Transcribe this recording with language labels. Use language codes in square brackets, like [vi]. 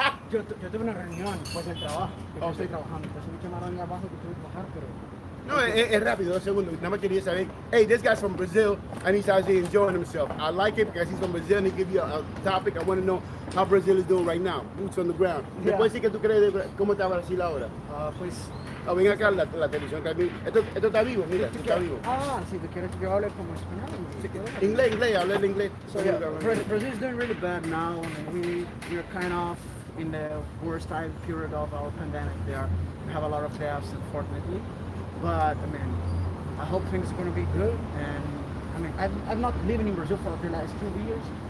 [es] Yo tuve una reunión después del trabajo, que yo estoy trabajando, entonces me llamaron ahí abajo que tuve que bajar, pero... No, es rápido, 2 segundos. Nada más quería saber. [en] Hey, this guy's from Brazil and he's out there enjoying himself. I like it because he's from Brazil and he give you a topic. I want to know how Brazil is doing right now. Boots on the ground. [es] ¿Me [en] Yeah. [es] puedes decir qué tú crees de cómo está Brasil ahora? Pues... Oh, ven acá la televisión. Esto está vivo, mira, esto está vivo. Si tú quieres que yo hable como español. Inglés, habla el inglés. [en] So yeah, Brazil is doing really bad now. I mean, we're kind of in the worst time period of our pandemic. We have a lot of deaths, unfortunately. But I mean, I hope things are going to be good. And I mean, I've not living in Brazil for the last 2 years.